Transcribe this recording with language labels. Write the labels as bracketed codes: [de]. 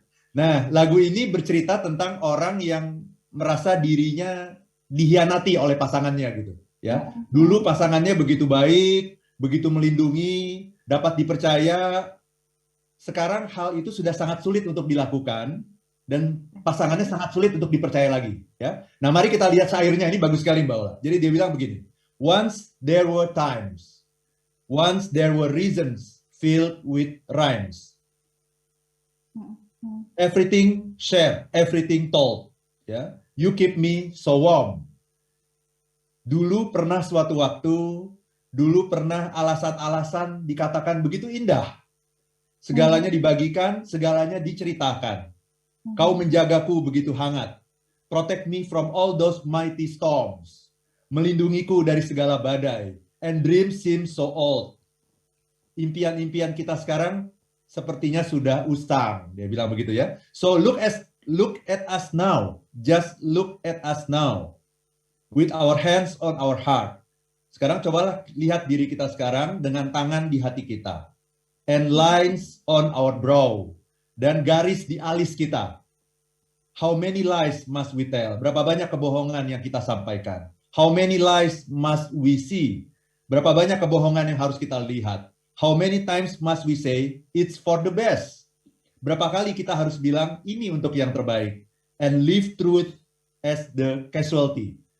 [id] Nah, lagu ini bercerita tentang orang yang merasa dirinya dihianati oleh pasangannya gitu. Ya, dulu Mm-mm. pasangannya begitu baik, begitu melindungi, dapat dipercaya. Sekarang hal itu sudah sangat sulit untuk dilakukan dan pasangannya Oke. sangat sulit untuk dipercaya lagi. Ya, nah mari kita lihat syairnya, ini bagus sekali Mbak Ola. Jadi dia bilang begini: [en] Once there were times, once there were reasons filled with rhymes. Mm-mm. Everything shared, everything told. Ya, you keep me so warm. [id] Dulu pernah suatu waktu, dulu pernah alasan-alasan dikatakan begitu indah. Segalanya Mhm. dibagikan, segalanya diceritakan. Kau Mhm. menjagaku begitu hangat. [en] Protect me from all those mighty storms. [id] Melindungiku dari segala badai. [en] And dreams seem so old. [id] Impian-impian kita sekarang sepertinya sudah usang. Dia bilang begitu ya. [en] So look at us now. Just look at us now. With our hands on our heart. [id] Sekarang cobalah lihat diri kita sekarang dengan tangan di hati kita. [en] And lines on our brow. [id] Dan garis di alis kita. [en] How many lies must we tell? [id] Berapa banyak kebohongan yang kita sampaikan? [en] How many lies must we see? [id] Berapa banyak kebohongan yang harus kita lihat? [en] How many times must we say it's for the best? [id] Berapa kali kita harus bilang ini untuk yang terbaik? [en] And leave truth as the casualty.